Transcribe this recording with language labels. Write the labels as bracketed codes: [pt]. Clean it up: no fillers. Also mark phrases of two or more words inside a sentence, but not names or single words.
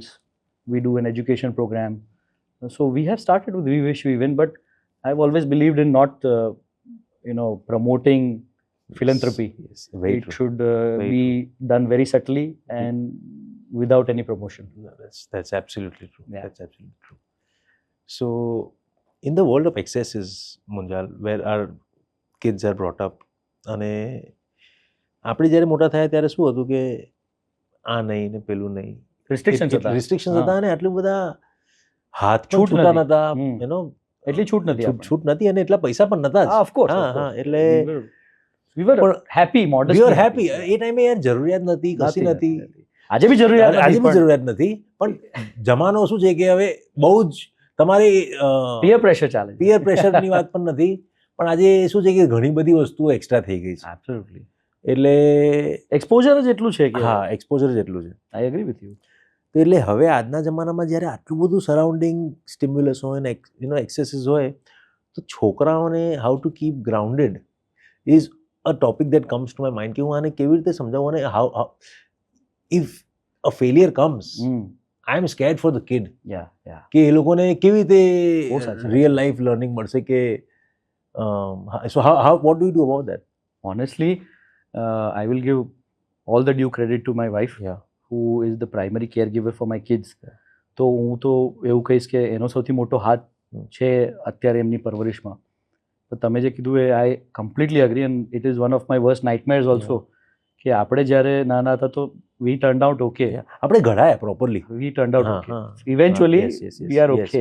[en] We do an education program. So we have started with We Wish We Win, but I've always believed in not promoting philanthropy. Yes, very It true. should Very be done very subtly and without any promotion. No, that's absolutely true. Yeah. That's absolutely true. So, in the world of excesses, Munjal, where our kids are brought up, [gu] અને આપણે જ્યારે મોટા થયા ત્યારે શું હતું કે આ નહીં ને પેલું નહીં, Restrictions હતા. રિસ્ટ્રિક્શન્સ હા. હતા, અને આટલું બધા હાથ પણ છૂટ છૂટા નથી. નતા, હમ. એટલી છૂટ નથી આપણને. છૂટ નથી, અને એટલા પૈસા પણ નતા જ. [en] Of course, [gu] હા, [en] of course. [gu] હા, એટલે [en] we were [gu] પણ [en] happy, modest. we were happy. [gu] એ ટાઈમે યાર જરૂરિયાત નથી, કશી નથી. આજે બી જરૂરિયાત આજે નથી, બી પણ જરૂરિયાત નથી, પણ જમાનો શું છે કે હવે બહુ જ તમારે [en] peer pressure [gu] ચાલે છે. [en] peer pressureની [gu] વાત પણ નથી, પણ આજે શું છે કે ઘણી બધી વસ્તુઓ એક્સ્ટ્રા થઈ ગઈ છે, Absolutely. એટલે એક્સપોઝર જ એટલું છે કે હા, એક્સપોઝર જેટલું છે. [en] I agree with you. [gu] તો એટલે હવે આજના જમાનામાં જ્યારે આટલું બધું [en] surrounding stimulus [gu] હોય ને એક્સેસીસ હોય, તો છોકરાઓને [en] how to keep grounded is a topic that comes to my mind, [gu] કે હું આને કેવી રીતે સમજાવું, અને [en] how if a failure comes, I am scared for the kid, Yeah. [gu] કે એ લોકોને કેવી બહુ રીતે સાચી વાત [en] real life learning [gu] મળશે, કે [en] so how what do you do about that? Honestly, I will give all the due credit to my wife, Yeah. who is the primary caregiver for my kids. [gu] તો હું તો એવું કહીશ કે એનો સૌથી મોટો હાથ છે અત્યારે એમની પરવરિશમાં. તો તમે જે કીધું એ [en] I completely agree, and it is one of my worst nightmares also, [gu] કે આપણે જ્યારે નાના હતા તો [en] we turn out okay, [gu] આપણે ઘડાયા પ્રોપરલી, [en] we turn out okay, eventually we are okay.